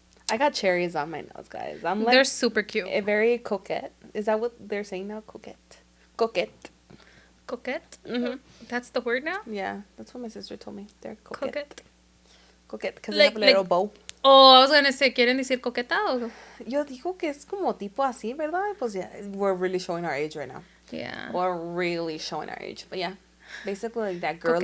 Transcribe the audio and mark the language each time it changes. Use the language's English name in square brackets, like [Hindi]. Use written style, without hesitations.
[English] I got cherries on my nails, guys. I'm like... They're super cute. Very coquette. Is that what they're saying now? Coquette. Coquette. Coquette? Mm-hmm. That's the word now? Yeah, that's what my sister told me. They're coquette. Coquette. Coquette, because they have a little bow. Oh, I was going to say, [Spanish] ¿quieren decir coqueta o...? Yo digo que es como tipo así, ¿verdad? Pues [English] yeah, we're really showing our age right now. Yeah. We're really showing our age. But yeah, basically like that girly.